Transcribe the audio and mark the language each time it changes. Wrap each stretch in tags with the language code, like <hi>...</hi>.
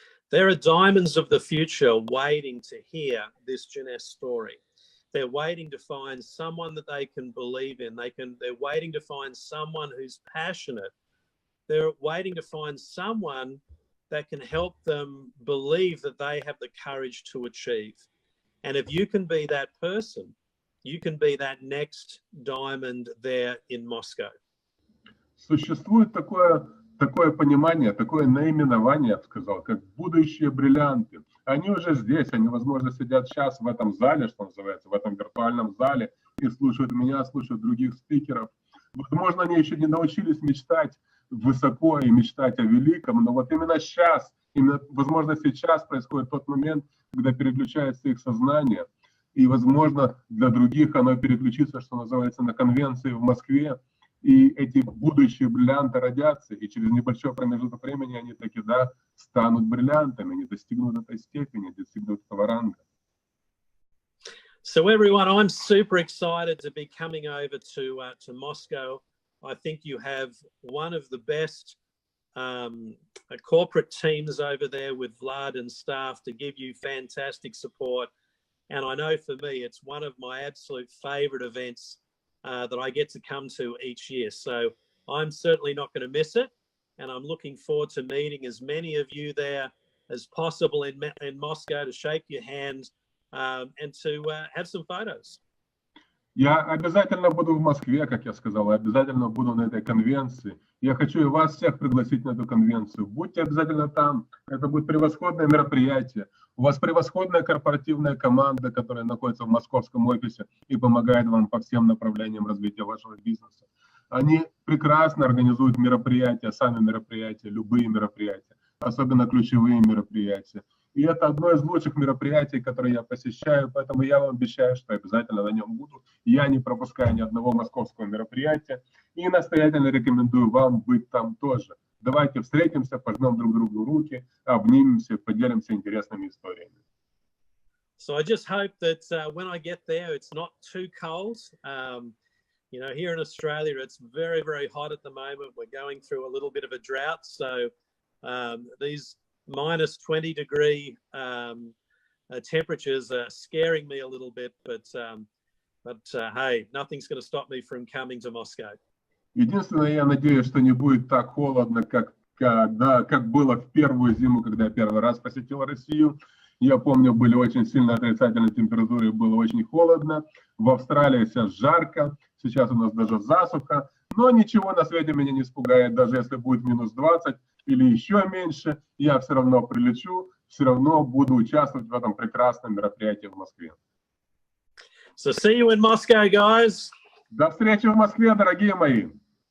<en>There are diamonds of the future waiting to hear this Jeunesse story. They're waiting to find someone that they can believe in. They're waiting to find someone who's passionate. They're waiting to find someone that can help them believe that they have the courage to achieve. And if you can be that person, you can be that next diamond there in Moscow.</en> <ru>Существует такое понимание, такое наименование, я бы сказал, как будущие бриллианты. Они уже здесь, они, возможно, сидят сейчас в этом зале, что называется, в этом виртуальном зале, и слушают меня, слушают других спикеров. Возможно, они еще не научились мечтать высоко и мечтать о великом, но вот именно сейчас, возможно, сейчас происходит тот момент, когда переключается их сознание, и, возможно, для других оно переключится, что называется, на конвенции в Москве, и эти будущие бриллианты родятся, и через небольшой промежуток времени они таки, да, станут бриллиантами, они достигнут этой степени, достигнут этого ранга.</ru> <en>So everyone, I'm super excited to be coming over to Moscow. I think you have one of the best corporate teams over there with Vlad and staff to give you fantastic support. And I know for me, it's one of my absolute favorite events that I get to come to each year. So I'm certainly not going to miss it. And I'm looking forward to meeting as many of you there as possible in Moscow, to shake your hand and to have some photos.</en> <ru>Я обязательно буду в Москве, как я сказал, обязательно буду на этой конвенции. Я хочу и вас всех пригласить на эту конвенцию. Будьте обязательно там. Это будет превосходное мероприятие. У вас превосходная корпоративная команда, которая находится в московском офисе и помогает вам по всем направлениям развития вашего бизнеса. Они прекрасно организуют мероприятия, сами мероприятия, любые мероприятия, особенно ключевые мероприятия. И это одно из лучших мероприятий, которые я посещаю, поэтому я вам обещаю, что обязательно на нем буду. Я не пропускаю ни одного московского мероприятия и настоятельно рекомендую вам быть там тоже. Давайте встретимся, пожмем друг другу руки, обнимемся, поделимся интересными историями.</ru> <en>So I just hope that when I get there, it's not too cold. You know, here in Australia, it's very, very hot at the moment. We're going through a little bit of a drought. So these minus 20 degree temperatures are scaring me a little bit, but hey, nothing's going to stop me from coming to Moscow.</en> <ru>Единственное, я надеюсь, что не будет так холодно, как было в первую зиму, когда я первый раз посетил Россию. Я помню, были очень сильно отрицательные температуры, было очень холодно. В Австралии сейчас жарко, сейчас у нас даже засуха. Но ничего на свете меня не испугает, даже если будет минус 20 или еще меньше, я все равно прилечу, все равно буду участвовать в этом прекрасном мероприятии в Москве.</ru> <en>So see you in Moscow, guys.</en> <ru>До встречи в Москве, дорогие мои.</ru>